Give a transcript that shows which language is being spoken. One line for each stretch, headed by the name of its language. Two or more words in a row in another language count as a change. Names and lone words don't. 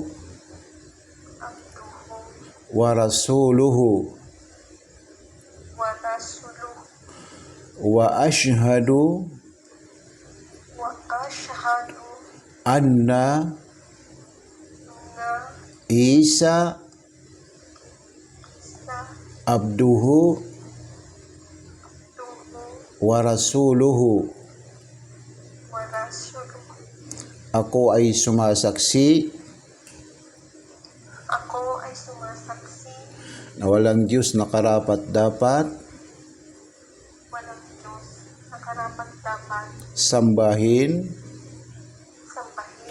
Arabic: abduhu ورسوله ورسوله وأشهد وأشهد anna na Isa isa abduhu abduhu ورسوله. ورسوله.
Filipino: Ako ay sumasaksi Ako ay sumasaksi na walang Diyos na karapat-dapat walang Diyos na karapat-dapat sambahin sambahin